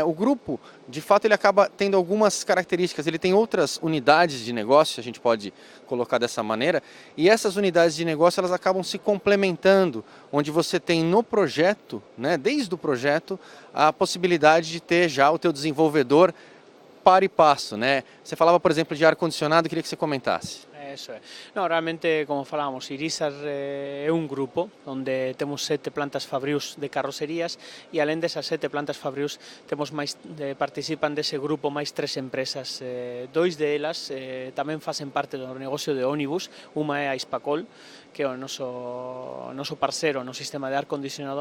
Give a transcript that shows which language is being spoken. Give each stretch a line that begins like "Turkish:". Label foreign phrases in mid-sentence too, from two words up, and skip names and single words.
Portuguese: O grupo, de fato, ele acaba tendo algumas características, ele tem outras unidades de negócio, a gente pode colocar dessa maneira, e essas unidades de negócio elas acabam se complementando, onde você tem no projeto, né, desde o projeto, a possibilidade de ter já o teu desenvolvedor par e passo, né? Você falava, por exemplo, de ar-condicionado, queria que você comentasse.
Galician: Eso é. No, realmente, como falábamos, Irizar é un grupo onde temos 7 plantas fabrius de carrocerías e alén desas 7 plantas fabrius temos máis, participan dese grupo máis 3 empresas. 2 delas tamén facen parte do negocio de ónibus, unha é a Hispacol, que é o noso parceiro no sistema de ar condicionado.